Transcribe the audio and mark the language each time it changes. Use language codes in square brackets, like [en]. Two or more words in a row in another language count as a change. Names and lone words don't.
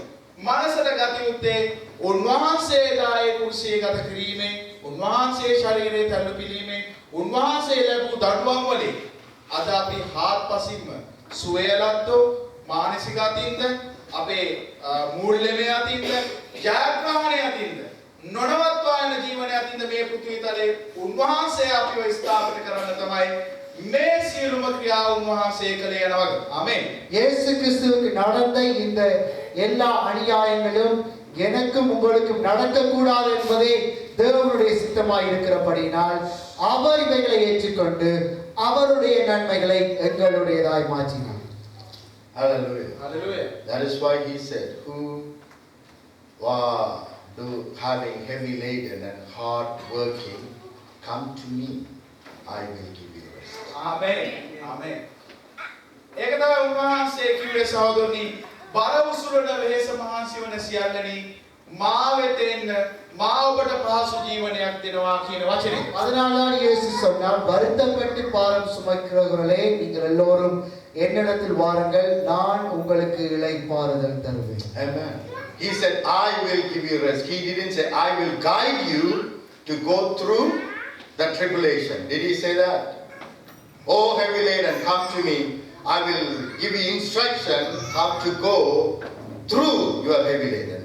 [si] මනසට ගත යුත්තේ උන්වහන්සේලාගේ කුරුසියේ ගත කිරීමෙන්, උන්වහන්සේ ශරීරයේ තැළු පිළීමෙන්, උන්වහන්සේ ලැබූ දඬුවම් වලින් අද අපි හාත්පසින්ම සුවය ලද්දෝ මානසික අතින්ද අපේ මූල්‍යමය අතින්ද ජයග්‍රහණය අතින්ද නොනවත්වා යන ජීවනය අතින්ද මේ පෘථිවි තලයේ උන්වහන්සේ අපිව ස්ථාපිත කරන්න තමයි මේ සියලුම ක්‍රියා උන්වහන්සේ කළේ යනවා. ආමෙන්. [ta] இயேசு கிறிஸ்துவுக்கு நடந்த இந்த எல்லா அநியாயங்களும் எனக்கும் உங்களுக்கும் நடக்கக்கூடாது என்பதே தேவனுடைய சித்தமாய் இருக்கிறபடியினால் அவர் இவைகளை ஏற்றுக்கொண்டு அவருடைய நன்மைகளை எங்களுடையதாய் மாற்றினார். [en] Hallelujah. Hallelujah. That is why he said, who are having heavy laden and hard working, come to me, I will give you rest. [si] ආමෙන්. ආමෙන්. ඒක තමයි උන්වහන්සේ කිව්වේ සහෝදරනි, බර උසුලන වෙහෙස මහන්සි වන සියල්ලනි මා වෙත එන්න, මා ඔබට පහසු ජීවනයක් දෙනවා කියන වචනේ. [ta] அதனால்தான் இயேசு சொன்னார், வருத்தப்பட்டு பாரம் சுமக்கிறவர்களே நீங்கள் எல்லோரும் என்னிடத்தில் வாருங்கள், நான் உங்களுக்கு இளைப்பாறுதல் தருவேன். [en] Amen. He said, I will give you rest. He didn't say, I will guide you to go through the tribulation. Did he say that? Oh, heavy laden, come to me. I will give you instruction how to go through your heavy laden.